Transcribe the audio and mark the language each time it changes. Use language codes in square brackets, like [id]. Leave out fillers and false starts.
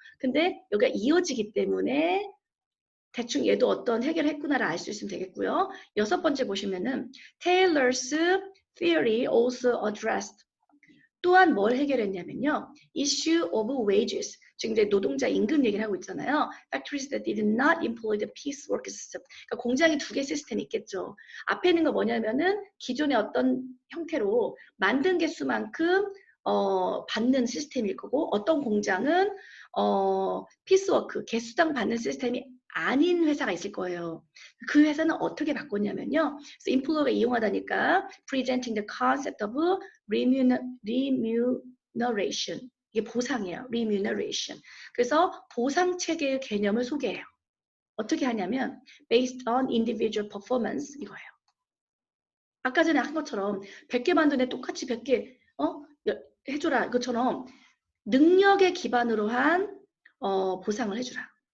[ko] 근데 여기가 이어지기 때문에 대충 얘도 어떤 해결했구나를 알 수 있으면 되겠고요. 6번째 보시면은 [en] Taylor's theory also addressed [ko] 또한 뭘 해결했냐면요. [en] issue of wages. [ko] 지금 이제 노동자 임금 얘기를 하고 있잖아요. [en] Factories that did not employ the piecework system. [ko] 그러니까 공장이 2개 시스템이 있겠죠. 앞에 있는 거 뭐냐면은 기존의 어떤 형태로 만든 개수만큼 받는 시스템일 거고 어떤 공장은 피스워크, 개수당 받는 시스템이 아닌 회사가 있을 거예요. 그 회사는 어떻게 바꿨냐면요. 그래서 인플루어가 이용하다니까 [en] presenting the concept of remuneration. [ko] 이게 보상이에요. remuneration. 그래서 보상 체계의 개념을 소개해요. 어떻게 하냐면 [en] based on individual performance [ko] 이거예요. 아까 전에 한 것처럼 100개 만드네 똑같이 100개 해줘라 이것처럼 능력에 기반으로 한 보상을 해주라.